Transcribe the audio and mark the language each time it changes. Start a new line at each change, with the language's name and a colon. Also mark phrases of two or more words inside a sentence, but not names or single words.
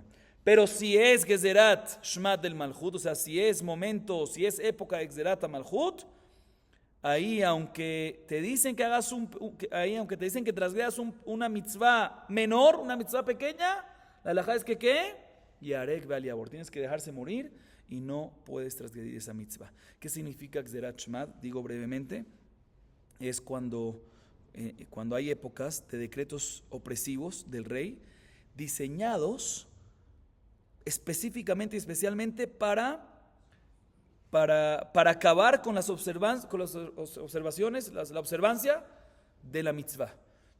Spanish: Pero si es
Hebrew: גזירת שמד
Spanish: del Malchut, o sea, si es momento, si es época de
Hebrew: גזירת המלכות,
Spanish: ahí aunque te dicen que hagas aunque te dicen que transgredas una mitzvah menor, una mitzvah pequeña, la halajá es que ¿qué?
Hebrew: ייהרג ואל יעבור,
Spanish: tienes que dejarse morir y no puedes transgredir esa mitzvah. ¿Qué significa
Hebrew: גזירת שמד?
Spanish: Digo brevemente, es cuando hay épocas de decretos opresivos del rey diseñados específicamente y especialmente para acabar con las observaciones, la observancia de la mitzvah.